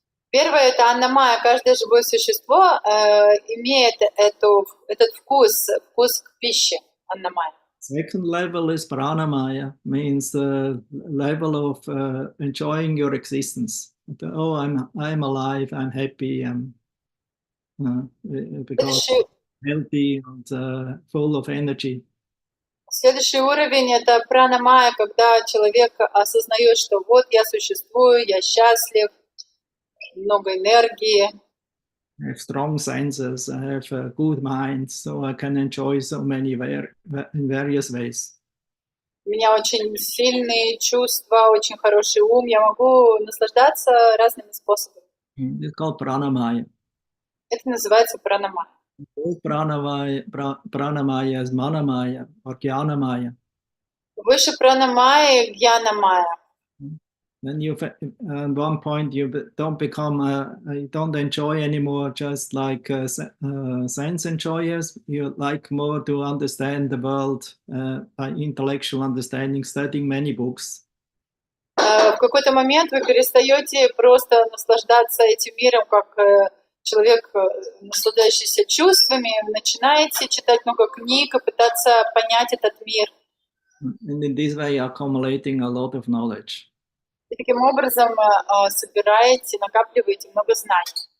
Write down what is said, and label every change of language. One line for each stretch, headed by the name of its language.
Russian: Первое — это аннамая. Каждое живое существо имеет этот вкус к пище, аннамая.
English: Second level is pranamaya, means the level of enjoying your existence. Oh, I'm alive, I'm happy, I'm because healthy and full of energy.
Russian: Следующий уровень — это пранамая, когда человек осознает, что вот я существую, я счастлив, много энергии.
English: I have strong senses, I have a good mind, so I can enjoy so many in various ways.
Russian: У меня очень сильные чувства, очень хороший ум, я могу наслаждаться разными способами.
English: It's called pranamaya.
Russian: Это называется пранамая.
English: Pranamaya is manamaya or jnanamaya.
Russian: Выше пранамая — гьянамая.
English: Then at one point you don't become, you don't enjoy anymore just like sense enjoyers. You like more to understand the world by intellectual understanding, studying many books.
Russian: В какой-то момент вы перестаете просто наслаждаться этим миром, как человек, наслаждающийся чувствами, начинаете читать много книг и пытаться понять этот мир.
English: And in this way, accumulating a lot of knowledge.
Russian: И таким образом собираете, накапливаете много знаний.